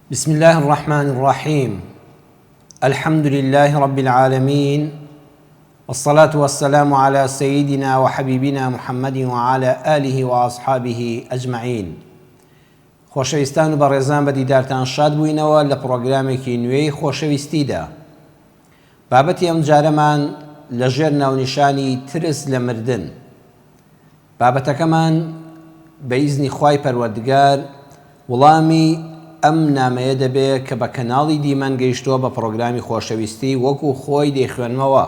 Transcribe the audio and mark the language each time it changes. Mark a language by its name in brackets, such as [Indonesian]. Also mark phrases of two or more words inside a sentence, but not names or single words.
[Arabic] بسم الله الرحمن الرحيم. الحمد لله رب العالمين، والصلاة والسلام على سيدنا وحبيبنا محمد وعلى آله وأصحابه أجمعين. [Central Kurdish] خۆشەویستان و بەڕێزان بە دیدارتان شاد بووینەوە لە پرۆگرامێکی نوێی خۆشەویستیدا. بابەتی ئەم جارەمان لەژێر ناونیشانی ترس لە مردن. بابەتەکەمان بە ئیزنی خوای پەروەردگار وەڵامی ئەم نامەیە دەبێت کە بە کەناڵی دیمەن گەیشتووە بە پرۆگرامی خۆشەویستی وەکو خۆی دەیخوێنمەوە.